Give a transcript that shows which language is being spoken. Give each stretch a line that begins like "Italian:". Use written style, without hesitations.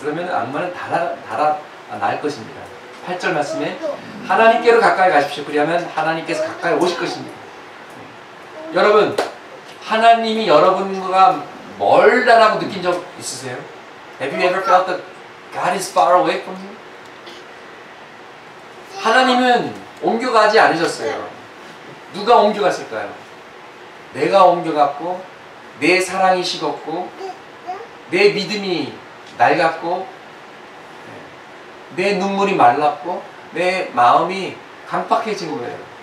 Korean: 그러면 악마는 날 것입니다. 8절 말씀에 하나님께로 가까이 가십시오. 그리하면 하나님께서 가까이 오실 것입니다. 여러분, 하나님이 여러분과 멀다라고 느낀 적 있으세요?
English: Have you ever felt that God is far away from you?
Korean: 하나님은 옮겨가지 않으셨어요. 누가 옮겨갔을까요? 내가 옮겨갔고 내 사랑이 식었고 내 믿음이 낡았고 내 눈물이 말랐고 내 마음이 강팍해진 거예요.